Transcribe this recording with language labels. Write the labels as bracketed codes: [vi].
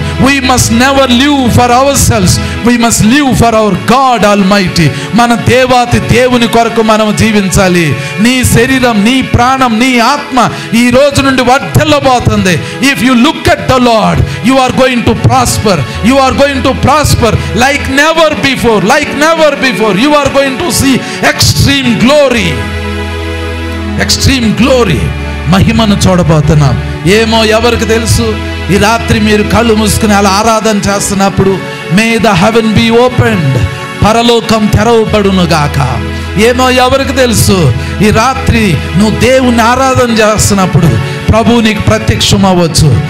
[en] We must never live for our selves, we must live for our God almighty. [te] మన దేవాతి దేవుని కొరకు మనం జీవించాలి. నీ శరీరం, నీ ప్రాణం, నీ ఆత్మ ఈ రోజు నుండి వర్ధిల్లబోతుంది. [en] If you look at the Lord, you are going to prosper. You are going to prosper like never before, like never before. You are going to see extreme glory, extreme glory. [te] మహిమను చూడబోతున్నాం. ఏమో ఎవరికి తెలుసు? ఈ రాత్రి మీరు కళ్ళు మూసుకుని అలా ఆరాధన చేస్తున్నప్పుడు [en] may the heaven be opened, [te] పరలోకం తెరవబడును గాక. ఏమో ఎవరికి తెలుసు? ఈ రాత్రి నువ్వు దేవుని ఆరాధన చేస్తున్నప్పుడు ప్రభు నీకు ప్రత్యక్షం అవ్వచ్చు.